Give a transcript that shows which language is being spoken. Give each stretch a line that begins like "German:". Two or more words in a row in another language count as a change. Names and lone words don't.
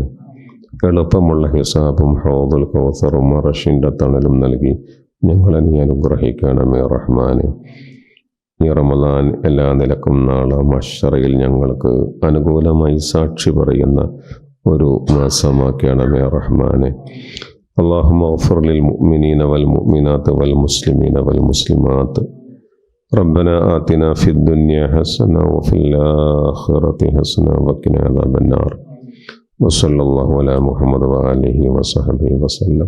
Malayalam: എളുപ്പമുള്ള ഹിസാബും ഹൗദുൽ കൗസറും അർശിൻ്റെ തണലും നൽകി ഞങ്ങളെ നീ അനുഗ്രഹിക്കണമേ റഹ്മാനെ. ഈ റമദാൻ എല്ലാ നിലക്കും നാളെ മഹ്ശറയിൽ ഞങ്ങൾക്ക് അനുകൂലമായി സാക്ഷി പറയുന്ന ഒരു മാസമാക്കണമേ റഹ്മാനെ.
Arabic: اللهم اغفر للمؤمنين والمؤمنات والمسلمين والمسلمات. ربنا آتنا في الدنيا حسنة وفي الآخرة حسنة وقنا عذاب النار. وصلى الله على محمد وآله وصحبه وسلم.